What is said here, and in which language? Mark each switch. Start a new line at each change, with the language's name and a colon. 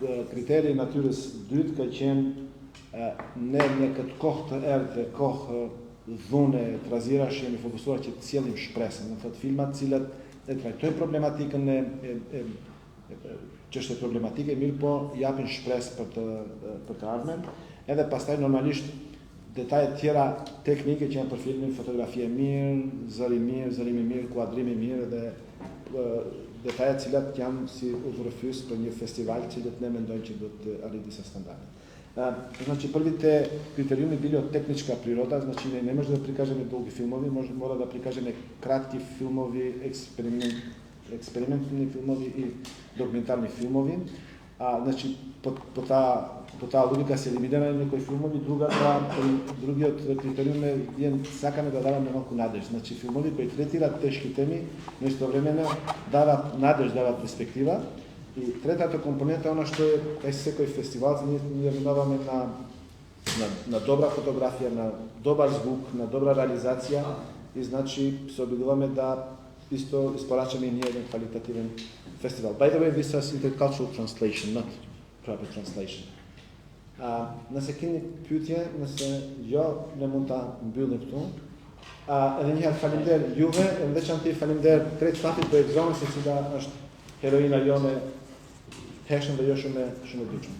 Albanian: Kriteri i natyrës dytë ka qenë ne në këtë kohë të errët dhe kohë dhune trazirash jemi fokusuar që të sjellim shpresën, do thotë filmat të cilat e trajtojnë problematikën e çështje problematike, mirë po japin shpresë për të ardhmen. Edhe pastaj normalisht detajet tjera teknike që janë për filmin, fotografi e mirë, zërim i mirë, kuadrim i mirë dhe detajet cilat janë si udhërfys për një festival cilët ne mendojmë që do të arrijë disa standarde.
Macedonian: Значи, првите критериуми били од техничка природа, значи не може да прикажеме долги филмови, мора да прикажеме кратки филмови, експериментни филмови и документарни филмови. Значи, по таа логика се елиминира некои филмови, другиот критериум е ние сакаме да даваме малку надеж. Значи, филмови кои третираат тешки теми, но истовремено даваат надеж, даваат перспектива. И третата компонента е она што е кај секој фестивал, ние минаваме на добра фотографија, на добар звук, на добра реализација и значи се обидуваме да исто испорачаме и ние еден квалитативен фестивал.
English: By the way, this is intercultural translation, not proper translation.
Albanian: Nëse keni pyetje, nëse jo, ne mund ta mbyllim këtu. Edhe njëherë faleminderit juve, në veçantë faleminderit krejt stafit për ekzamin se cila është heroina jone hershëm dhe jo shumë e dukshme.